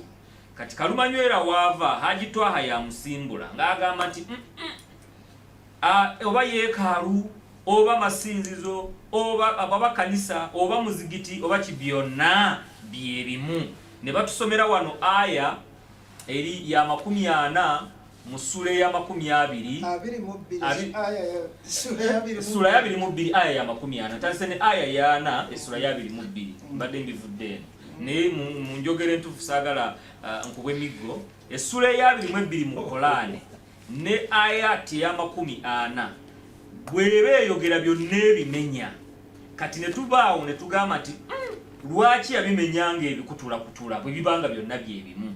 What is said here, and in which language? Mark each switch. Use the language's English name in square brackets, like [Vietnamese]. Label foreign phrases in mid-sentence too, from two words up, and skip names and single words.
[Ganda] Kati Kalumanywera waava Haji Twaha yamusimbula ng'agamba nti oba yeekaalu oba masinzizo oba kanisa oba muzigiti oba kibyonna byebimu. Ne batusomera wano aya eri ya 40 mu sura ya 22 sura ya 22 aya ya 40 tasene aya ya 4 sura ya 22 mbadde mbivudde ne mu njogere ntufu sagala nkubwe miggo sura ya 22 mu Korane ne aya ya 40 bwebe yogera byonna ebimenya. Kati ne tubaawo ne tugamba nti lwaki yabimenyanga ebikutula bwe bibanga byonna byebimu.